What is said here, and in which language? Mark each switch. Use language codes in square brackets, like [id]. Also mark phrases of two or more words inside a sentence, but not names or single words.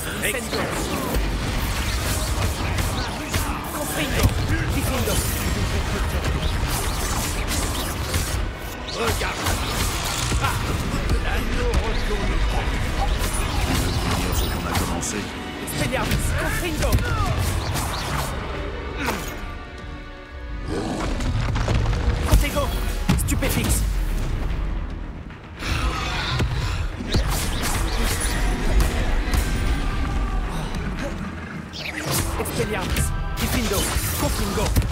[la] Incendio. Confringo. Diffindo. [fr] Regarde. Ah, l'anneau retourne. Dire ce qu'on a commencé. [la] Expelliarmus. Confringo. Protego. Stupéfix. Expelliarmus. Diffindo. Confringo.